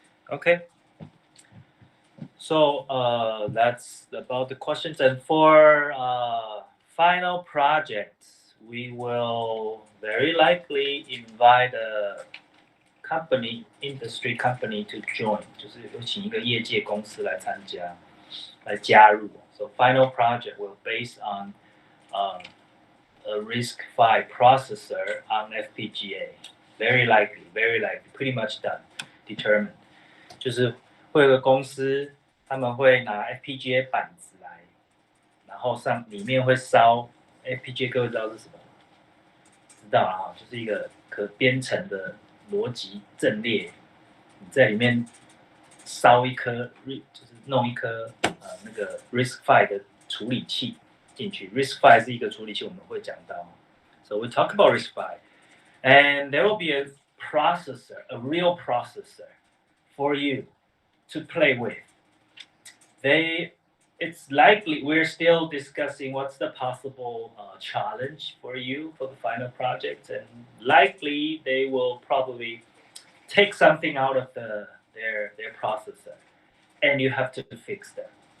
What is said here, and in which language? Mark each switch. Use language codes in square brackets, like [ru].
[en] Okay, so that's about the questions. And for final projects, we will very likely invite a industry company to join. [zh] 就是有请一个业界公司来参加，来加入。 [en] So final project will based on a RISC-V processor on FPGA. Very likely, pretty much done, determined. [zh] 就是会有个公司，他们会拿 FPGA 板子来，然后里面会烧 FPGA， 各位知道是什么吗？知道了哈，就是一个可编程的逻辑阵列，你在里面烧一颗，就是弄一颗那个 RISC-V 的处理器进去。 RISC-V 是一个处理器，我们会讲到。 [en] So we talk about RISC-V, and there will be a processor, a real processor for you to play with. It's likely we're still discussing what's the possible challenge for you for the final project, and likely they will probably take something out of their processor, and you have to fix them.